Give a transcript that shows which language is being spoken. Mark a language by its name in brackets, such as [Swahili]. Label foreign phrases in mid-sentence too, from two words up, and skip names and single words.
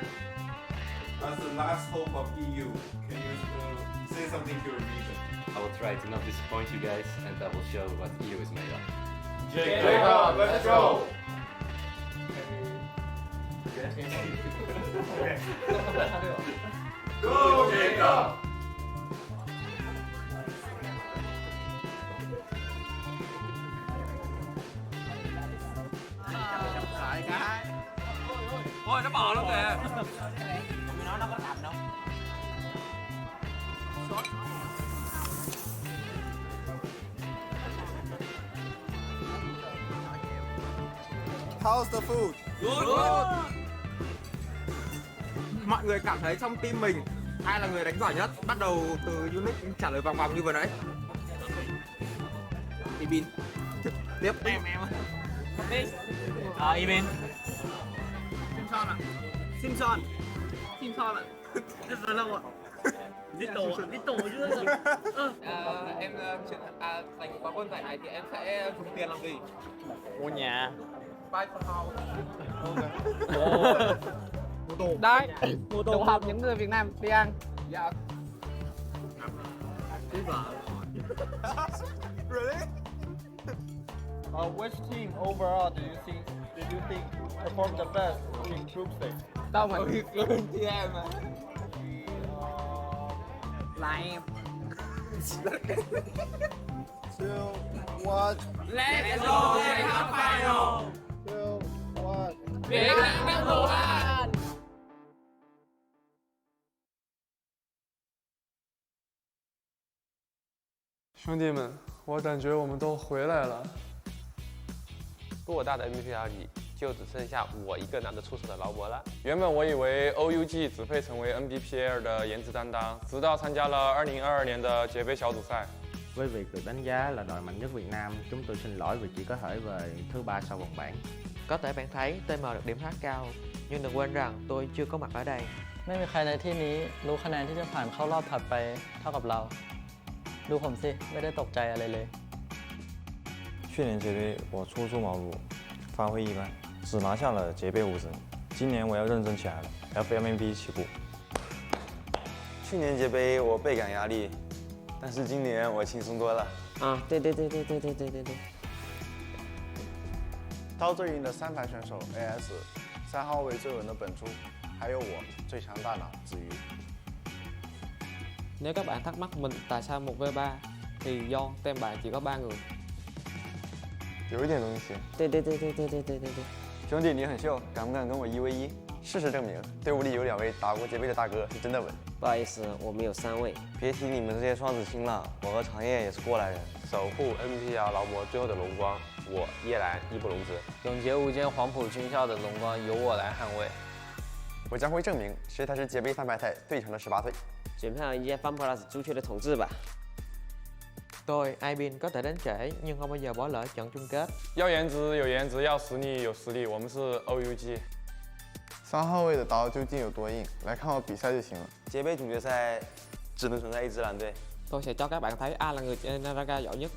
[English] As the last hope of EU, can you say something to your region? I will try to not disappoint you guys, and I will show what EU is made of. Jacob, let's go! Go, Jacob! [Vietnamese] Ôi, nó bỏ luôn kìa. Nó có cầm đâu. [English] How's the food? [Vietnamese] Mọi người cảm thấy trong team mình ai là người đánh giỏi nhất? Bắt đầu từ Unix trả lời vòng vòng như vừa nãy. Ibin. Tiếp. Em. Ibin. Simpson. Rất là lâu ạ. Biết tổ chưa? Em giành quán quân giải này thì em sẽ dùng tiền làm gì? Mua nhà. [English] Buy for house. [Vietnamese] Đấy, tụ họp những người Việt Nam đi ăn. Dạ. [English] Really? Which team overall do you think performed the best in group stage? [Vietnamese] Đâu mà gương chị em mà. Là em. [English] 2, 1. Let's go to the final. 2, 1. Việt Nam number one. [Chinese] 兄弟们，我感觉我们都回来了。偌大的 NBPR 里，就只剩下我一个拿得出手的劳模了。原本我以为 OUG 只配成为 NBPL 的颜值担当，直到参加了2022年的捷杯小组赛。 [Vietnamese] Với việc được đánh giá là đội mạnh nhất Việt Nam, chúng tôi xin lỗi vì chỉ có thể về thứ 3 sau vòng bảng. Có thể bạn thấy TM được điểm khá cao, nhưng đừng quên rằng tôi chưa có mặt ở đây. [Thai] ไม่มีใครในที่นี้รู้คะแนนที่จะผ่านเข้ารอบถัดไปเท่ากับเรา ดูผมสิ ไม่ได้ตกใจอะไรเลย [Chinese] 去年捷杯我初出茅庐，发挥一般，只拿下了捷杯5胜。今年我要认真起来了 ，FMVP 起步。去年捷杯我倍感压力，但是今年我轻松多了。啊，对。刀最硬的3排选手 AS，3号位最稳的本猪，还有我最强大脑子瑜。 [Vietnamese] Nếu các bạn thắc mắc mình tại sao 1v3 thì do team bạn chỉ có 3 người. [Chinese] 有一点东西。对。兄弟，你很秀，敢不敢跟我1v1？事实证明，队伍里有2位打过捷杯的大哥是真的稳。不好意思，我们有3位。别提你们这些双子星了，我和长夜也是过来人。守护 NBPL 劳模最后的荣光，我叶兰义不容辞。永劫无间黄埔军校的荣光由我来捍卫。我将会证明谁才是捷杯3排赛最强的18岁。 [Vietnamese] Chuyển sang [Chinese] 迎接 FunPlus 朱雀的统治吧。 [Vietnamese] Tôi, Ibin có thể đến trễ nhưng không bao giờ bỏ lỡ trận chung kết. [Chinese] 要颜值有颜值，要实力有实力，我们是 OUG。 3号位的刀究竟有多硬？来看我比赛就行了。捷杯总决赛只能存在一支蓝队。 [Vietnamese] Tôi sẽ cho các bạn thấy ai là người chơi Naraka giỏi nhất.